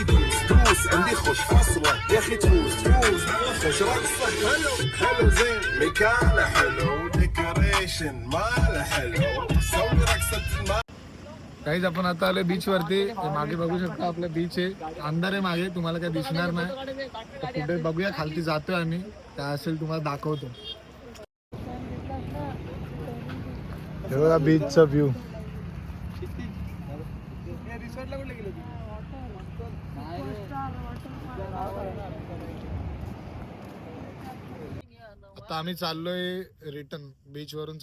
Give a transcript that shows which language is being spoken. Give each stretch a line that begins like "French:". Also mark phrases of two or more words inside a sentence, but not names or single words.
Arabic: دوس عندي خوش فصلة يا اخي دوس خوش رقصة حلو زين مكانه حلو ديكوريشن ماله حلو سوي رقصة
Marathi: काहीच आपण आता आलोय बीच वरती. मागे बघू शकता आपलं बीच आहे. अंधार आहे मागे, तुम्हाला काय दिसणार नाही. कुठे बघूया खालती जातोय आम्ही. काय असेल तुम्हाला दाखवतो. हे बघा बीचचा व्ह्यू. आता आम्ही चाललोय
English: return beach
Marathi: वरून.